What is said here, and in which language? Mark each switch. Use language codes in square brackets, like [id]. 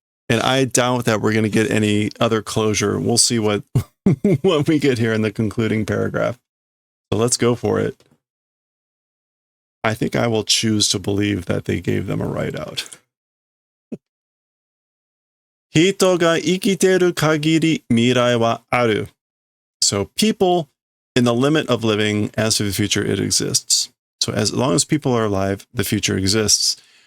[en] And I doubt that we're going to get any other closure. We'll see what what we get here in the concluding paragraph. So let's go for it. I think I will choose to believe that they gave them a write out. [ja] 人が生きてる限り未来はある. [en] So people, in the limit of living, as to the future, it exists. So as long as people are alive, the future exists.